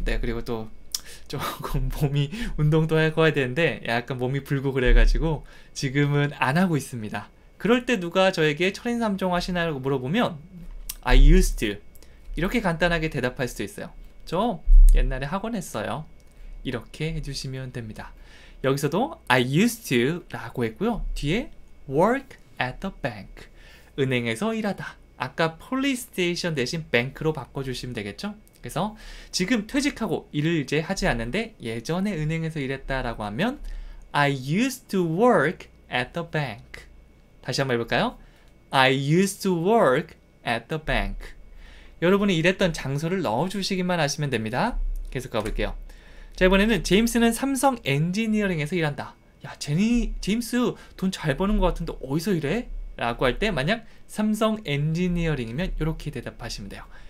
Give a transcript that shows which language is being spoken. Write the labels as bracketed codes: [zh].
[ko] 네, 그리고 또 조금 몸이 운동도 하고 해야 되는데 약간 몸이 불고 그래가지고 지금은 안 하고 있습니다. 그럴 때 누가 저에게 철인 3종 하시나요? 물어보면 [en] I used to [ko] 이렇게 간단하게 대답할 수도 있어요. 저 옛날에 학원 했어요. 이렇게 해주시면 됩니다. 여기서도 I used to 라고 했고요. 뒤에 [en] work at the bank. [ko] 은행에서 일하다. 아까 police station 대신 bank로 바꿔주시면 되겠죠? 그래서 지금 퇴직하고 일을 이제 하지 않는데 예전에 은행에서 일했다라고 하면 [en] I used to work at the bank. [ko] 다시 한번 해볼까요? [en] I used to work at the bank. [ko] 여러분이 일했던 장소를 넣어주시기만 하시면 됩니다. 계속 가볼게요. 자, 이번에는 제임스는 삼성 엔지니어링에서 일한다. 야, 제임스 돈 잘 버는 것 같은데 어디서 일해? 라고 할 때 만약 삼성 엔지니어링이면 이렇게 대답하시면 돼요.